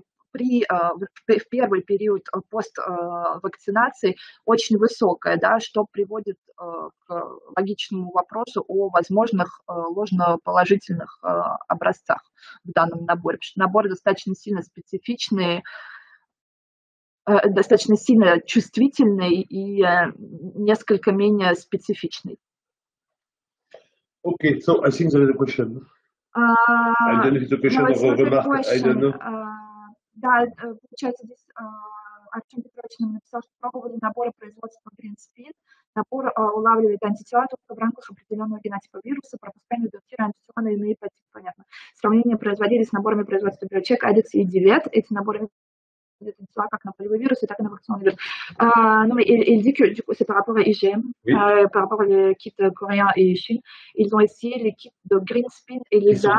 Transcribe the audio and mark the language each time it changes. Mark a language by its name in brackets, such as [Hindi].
[Russian] в первый период поствакцинации очень высокое, да, что приводит к логичному вопросу о возможных ложноположительных образцах в данном наборе, потому что набор достаточно сильно специфичный, достаточно сильно чувствительный и несколько менее специфичный. [English] Okay, so I think there is a question. I don't know if it's a question or a remark, I don't know. [Russian] Да, получается, здесь Артем Петрович нам написал, что пробовали наборы производства GreenSpin. Набор улавливает антитела только в рамках определенного генотипа вируса, пропускание датира антитела на иные типы, понятно. Сравнение производили с наборами производства BioCheck, ADEX и DIVET. Эти наборы как на полевой вирус, так и на вакцинный вирус. [French] Non, mais il dit que du coup, c'est par rapport à IgM, oui. Par rapport aux kits coréens et Chine. Ils ont essayé les kits de GreenSpin et LESA.